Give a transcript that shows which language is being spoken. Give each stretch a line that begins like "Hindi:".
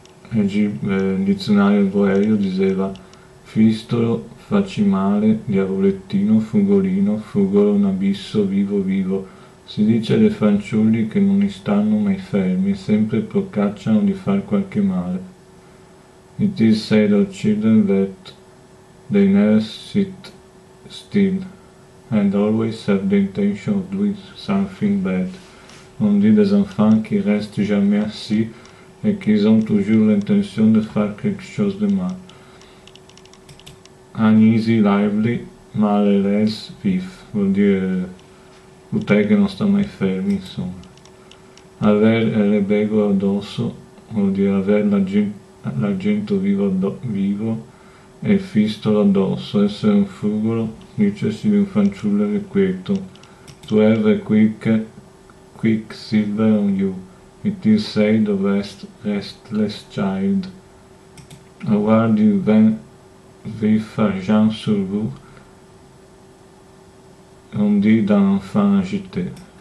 Italian: Il dizionario Boerio diceva fistolo, facimale, diavolettino, frugolino, frugolo, un abisso, vivo vivo. Si dice dei fanciulli che non stanno mai fermi e sempre procacciano di far qualche male.
English: It is said of children that they never sit still and always have the intention of doing something bad.
French: On dit des enfants qui restent jamais assis et qu'ils ont toujours l'intention de faire quelque chose de mal.
English: Uneasy, lively, maleless,
Italian: vif, vuol dire utè che non sta mai fermi, insomma. Aver il rebego addosso vuol dire avere l'argento vivo e il fistolo addosso, essere un frugolo, dicersi di un fanciullo irrequieto.
English: To have a quick silver on you, it is said of restless child.
French: Avoir du vif argent sur vous, on dit d'un enfant agité.